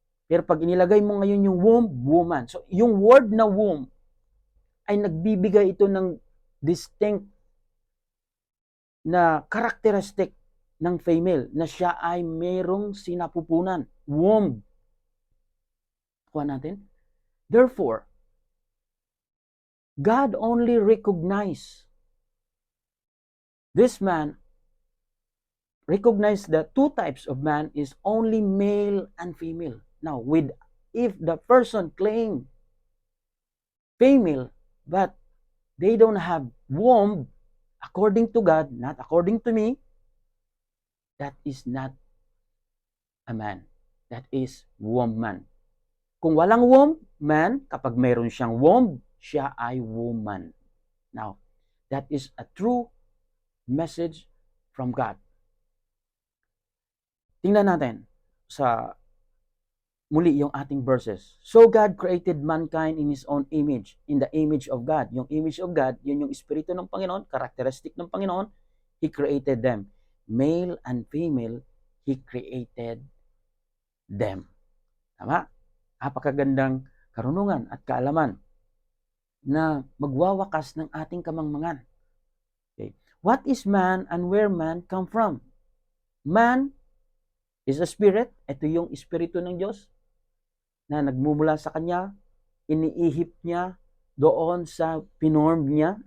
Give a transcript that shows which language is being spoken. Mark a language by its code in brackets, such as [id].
[tl] Pero pag inilagay mo ngayon yung womb, woman. So, yung word na womb ay nagbibigay ito ng distinct na characteristic ng female na siya ay mayroong sinapupunan. Womb. Kuha natin. [en] Therefore, God only recognized this man, recognized the two types of man is only male and female. Now, if the person claim female, but they don't have womb, according to God, not according to me, that is not a man. That is woman. [tl] Kung walang womb, man, kapag mayroon siyang womb, siya ay woman. [en] Now, that is a true message from God. [tl] Tingnan natin sa muli yung ating verses. [en] So God created mankind in His own image, in the image of God. [tl] Yung image of God, yun yung espiritu ng Panginoon, characteristic ng Panginoon. [en] He created them. Male and female, He created them. Tama? [tl] Napakagandang karunungan at kaalaman na magwawakas ng ating kamangmangan. Okay. [en] What is man and where man come from? Man is a spirit. [tl] Ito yung espiritu ng Diyos na nagmumula sa Kanya, iniihip niya doon sa pinorm niya.